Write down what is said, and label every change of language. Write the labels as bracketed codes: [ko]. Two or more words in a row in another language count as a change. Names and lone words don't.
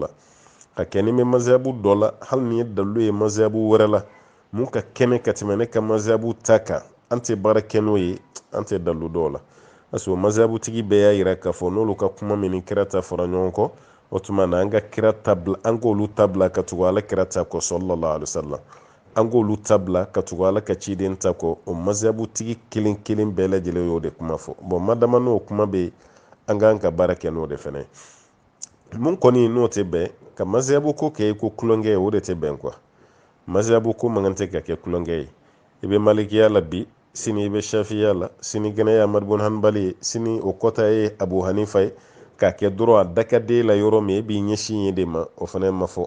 [bm] Ka kɛ ni bɛ mazhabu dɔ la, hali ni ye dalilu ye mazhabu wɛrɛ la mun ka kɛnɛ ka tɛmɛ ne ka mazhabu ta kan, an tɛ baara kɛ n'o ye, an tɛ dalilu dɔw la. Parce que mazhabu tigi bɛɛ y'a yira k'a fɔ n'olu ka kuma min ni kira ta fɔra ɲɔgɔn kɔ, o tuma na an ka kira tabila, an k'olu tabila ka tugu ala kira ta kɔ [ar] صلى الله عليه وسلم, [bm] an k'olu tabila ka tugu ala ka ciden ta kɔ. O mazhabu tigi kelen kelen bɛɛ lajɛlen y'o de kuma fɔ. Bon, madama n'o kuma bɛ, an k'an ka baara kɛ n'o de fɛnɛ ye. Mun kɔni n'o tɛ bɛn ka mazhabu ko kɛ ko kulonkɛ ye, o de tɛ bɛn quoi. Mazhabu ko man kan tɛ ka kɛ kulonkɛ ye. I bɛ Malikiya la bi, sini i bɛ Shafiya la, sini gɛnɛ ye Ahmad bun Hanbal ye, sini o kɔta ye Abu Hanifa ye, k'a kɛ dɔrɔn a dakaden la yɔrɔ min e b'i ɲɛsin ye de ma, o fana ma fɔ.